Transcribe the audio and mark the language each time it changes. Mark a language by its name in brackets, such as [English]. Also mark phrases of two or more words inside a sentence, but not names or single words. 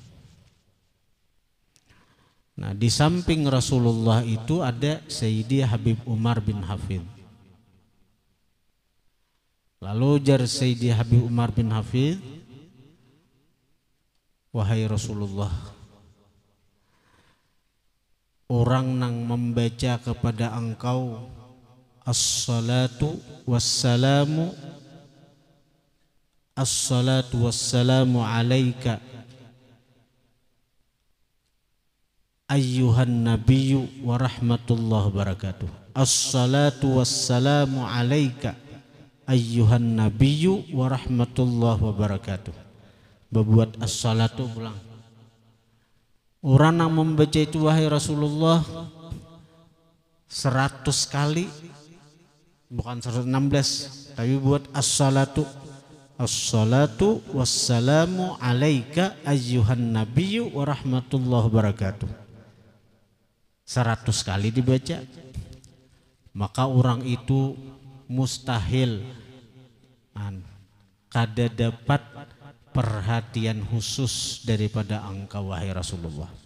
[Banjar] Nah, di samping Rasulullah itu ada Sayyidi Habib Umar bin Hafidh. Lalu jar Sayyidi Habib Umar bin Hafidh, wahai Rasulullah, orang nang membaca kepada engkau [Arabic] الصلاة والسلام عليك أيها النبي ورحمة الله وبركاته. الصلاة والسلام عليك أيها النبي ورحمة الله وبركاته. [Banjar] Berbuat as-salatu pulang. Orang yang membaca itu wahai Rasulullah 100 kali, bukan 116, tapi buat as-salatu [Arabic] والسلام عليك أيها النبي ورحمة الله وبركاته [Banjar] 100 kali dibaca, maka orang itu mustahil kada dapat perhatian khusus daripada engkau wahai Rasulullah.